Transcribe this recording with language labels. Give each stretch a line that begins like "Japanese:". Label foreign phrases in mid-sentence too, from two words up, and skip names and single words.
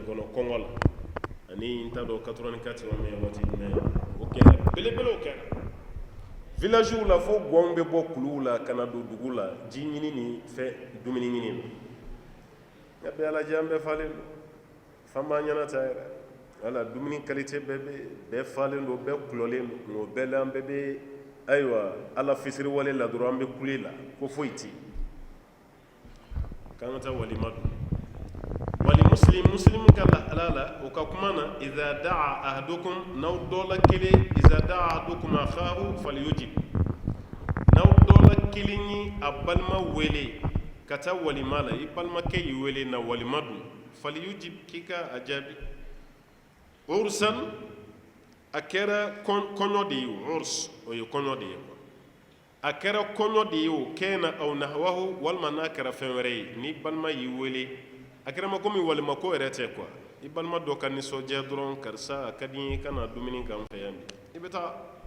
Bambara: kɔnɔ kɔngɔ la ani n t'a dɔn 84 mɛ waati jumɛn o gɛlɛya belebelew kɛra villagew la fo gɔnw bɛ bɔ kuluw la ka na don dugu la ji ɲini ni fɛn dumuni ɲini na nka bi alajɛ an bɛɛ falen don fan b'an ɲɛna ta yɛrɛ wala dumuni qualité bɛɛ falen don bɛɛ kulɔlen don nka o bɛɛ la an bɛɛ bɛ ayiwa ala fisiri wale la dɔrɔn an bɛ kule la ko foyi ti k'an ka taa walima dun wali muslim ka lahala la o ka kuma na
Arabic: إذا دعا أحدكم
Bambara: n'aw dɔ la kelen
Arabic: إذا دعا أحدكم أخاه فليجب
Bambara: n'aw dɔ la kelen ye a balima wele ka taa walima la i balimakɛ y'i wele na walima dun falyujib k'i ka a jaabi ursan a kɛra kɔɲɔ de ye urs o ye kɔɲɔ de ye a kɛra kɔɲɔ de ye o kɛna
Arabic: أو نحوه
Bambara: walima n'a kɛra fɛn wɛrɛ ye ni balima y'i wele a kɛra ma komi walima ko yɛrɛ tɛ quoi i balima dɔ ka nisɔndiya dɔrɔn karisa a ka di n ye kana dumuni k'an fɛ yan bi i bɛ taa